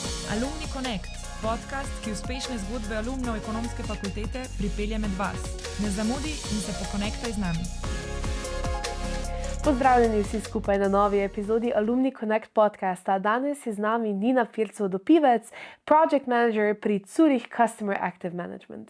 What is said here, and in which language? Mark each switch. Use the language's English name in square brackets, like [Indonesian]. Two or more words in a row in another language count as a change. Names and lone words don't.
[Slovenian] Alumni Connect, podcast, ki uspešne zgodbe alumnov ekonomske fakultete pripelje med vas. Ne zamudi in se pokonektaj z nami. Pozdravljeni vsi skupaj na novi epizodi Alumni Connect podcasta. Danes je z nami Nina Pircov-Dopivec, [English] Project Manager [Slovenian] pri Zurich Customer Active Management.